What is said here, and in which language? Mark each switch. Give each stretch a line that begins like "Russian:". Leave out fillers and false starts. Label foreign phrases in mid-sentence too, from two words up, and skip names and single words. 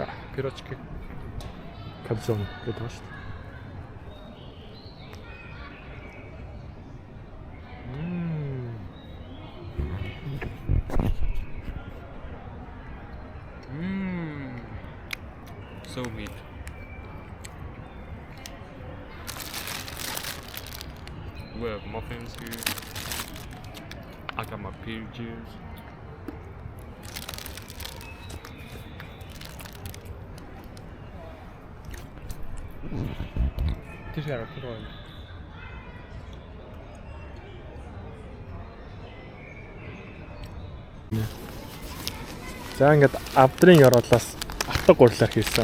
Russian: Пирожки.
Mongolian: Кальзон гэдэг ба шүү.
English: So meat. We have muffins here. I got my pear juice.
Mongolian: Тийшээ хараа. За ингээд авдрын ороолоос атга гурлаар хийсэн.